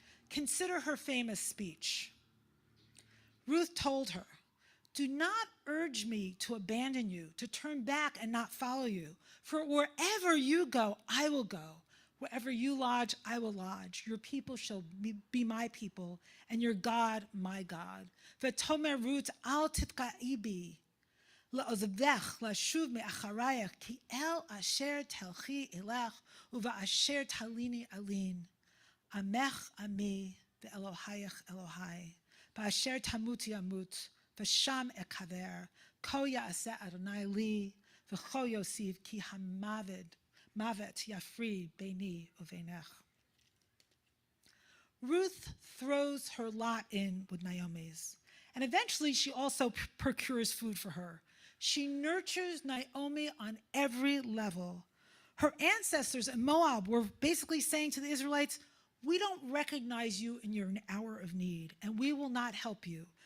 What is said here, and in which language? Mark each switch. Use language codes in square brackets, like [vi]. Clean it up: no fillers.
[en] Consider her famous speech. Ruth told her, do not urge me to abandon you, to turn back and not follow you. For wherever you go, I will go. Wherever you lodge, I will lodge. Your people shall be my people, and your God, my God. [he] V'tomer Ruth al titka'i bi. לעזבך לשוב מאחרייך, כי אל אשר תלכי אלך, ובאשר תליני אלין. עמך עמי, ואלוהיך אלוהי. באשר תמותי אמות, ושם אקבר, כה יעשה אדוני לי, וכה יוסיף, כי המוות יפריד ביני ובינך. [en] Ruth throws her lot in with Naomi's, and eventually she also procures food for her. She nurtures Naomi on every level. Her ancestors in Moab were basically saying to the Israelites, we don't recognize you in your hour of need, and we will not help you.